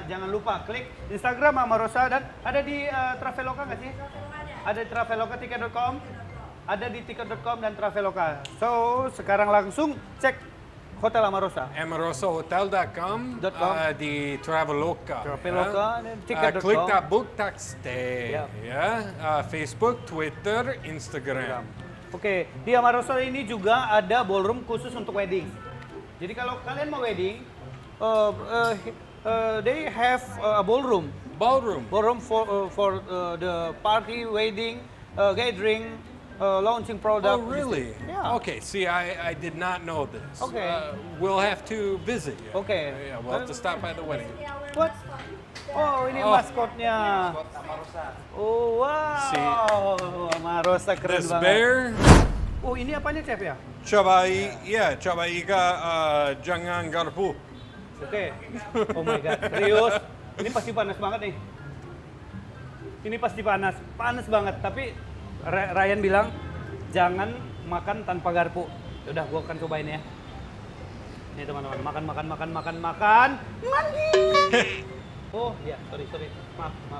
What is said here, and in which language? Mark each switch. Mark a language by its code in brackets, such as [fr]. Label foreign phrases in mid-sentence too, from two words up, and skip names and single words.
[id] Jangan lupa klik Instagram Amarosa dan ada di Traveloka nggak sih? Ada di Traveloka, tiket.com, ada di tiket.com dan Traveloka. So, sekarang langsung cek Hotel Amarosa. Amarosahotel.com di Traveloka. Traveloka dan tiket.com. [en] Klik that book, that stay. Yep. [id] Ya. Facebook, Twitter, Instagram. Oke, di Amarosa ini juga ada ballroom khusus untuk wedding. Jadi kalau kalian mau wedding, [en] they have a ballroom. [id] Ballroom. [en] Ballroom for the party, wedding, gathering, launching product. Oh, really? Yeah. Okay, see, I did not know this. Okay. We'll have to visit you. Okay. Yeah, we'll have to stop by the wedding. What? [id] Oh, ini Oh. maskotnya. Oh, wow. Amarosa keren [en] This [id] banget. [en] bear, [id] Oh, ini apanya, Chef ya? coba iga jangan garpu. Oke. [en] Oh my god, [id] serius. Ini pasti panas banget nih. Ini pasti panas, panas banget. Tapi Ryan bilang jangan makan tanpa garpu. Udah, gua akan cobain ya. Nih teman-teman, makan. Mandi. Oh, ya, sorry. Maaf.